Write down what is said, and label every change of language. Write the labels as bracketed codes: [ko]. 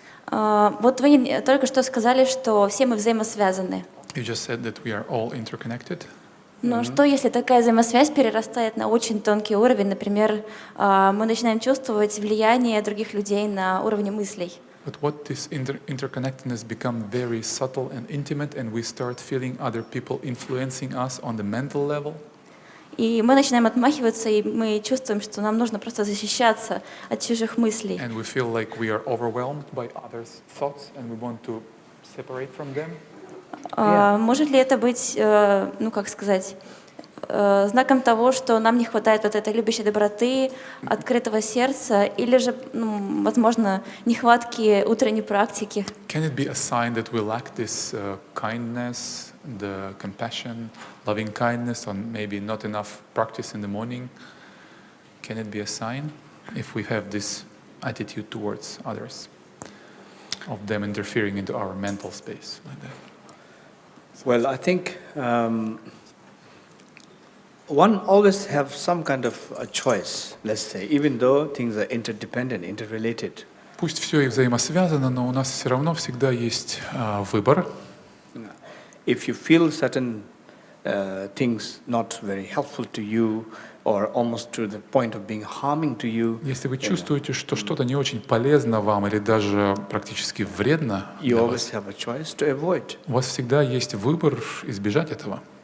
[ru] Вот вы только что сказали, что все мы взаимосвязаны. [en] You just said that we are all interconnected. [ru] Но что, если такая взаимосвязь перерастает на очень тонкий уровень? Например, мы начинаем чувствовать влияние других людей на уровне мыслей. [en] But what this interconnectedness become very subtle and intimate, and we start feeling other people influencing us on the mental level. [ru] И мы начинаем отмахиваться, и мы чувствуем, что нам нужно просто защищаться от чужих мыслей. [en] And we feel like we are overwhelmed by others' thoughts, and we want to separate from them. [ru] Может ли это быть, как сказать, знаком того, что нам не хватает вот этой любящей доброты, открытого сердца, или же, возможно, нехватки утренней практики? [en] Can it be a sign that we lack this kindness, the compassion, loving kindness, or maybe not enough practice in the morning? Can it be a sign if we have this attitude towards others, of them interfering into our mental space like that? Well, I think one always have some kind of a choice, let's say, even though things are interdependent, interrelated. [ru] Пусть все и взаимосвязано, но у нас все равно всегда есть выбор. [en] If you feel certain things not very helpful to you, or almost to the point of being harming to you, [ru] если вы чувствуете, что что-то не очень полезно вам или даже практически вредно [en] you [ru] для [en] always [ru] вас, [en] have a choice to avoid. [ru] у вас всегда есть выбор избежать этого.